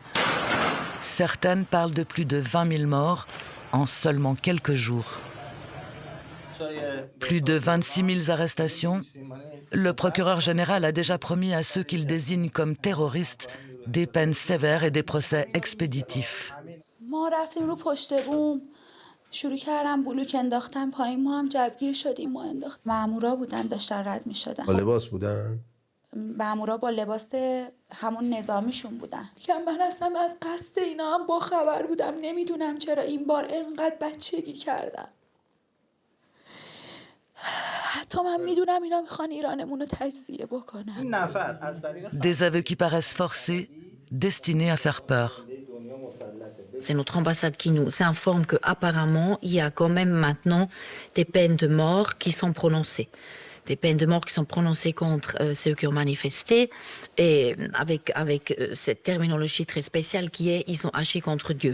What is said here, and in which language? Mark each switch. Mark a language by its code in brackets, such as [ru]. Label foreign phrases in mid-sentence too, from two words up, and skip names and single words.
[fr] Certaines parlent de plus de 20 000 morts en seulement quelques jours. Plus de 26 000 arrestations. Le procureur général a déjà promis à ceux qu'il désigne comme terroristes des peines sévères et des procès expéditifs. [fa] مامورا با لباس همون نظامیشون بودن. میگم من اصلا از قصد اینا هم با خبر بودم. نمیدونم چرا این بار اینقدر بچگی کردم. حتی من میدونم اینا میخوان ایرانمون رو تجزیه بکنن. [fr] Des aveux qui paraissent forcés, destinés à faire peur. C'est notre ambassade qui nous informe qu'apparemment, il y a quand même maintenant des peines de mort qui sont prononcées. Des peines de mort qui sont prononcées contre ceux qui ont manifesté, et avec cette terminologie très spéciale qui est « ils ont agi contre Dieu ».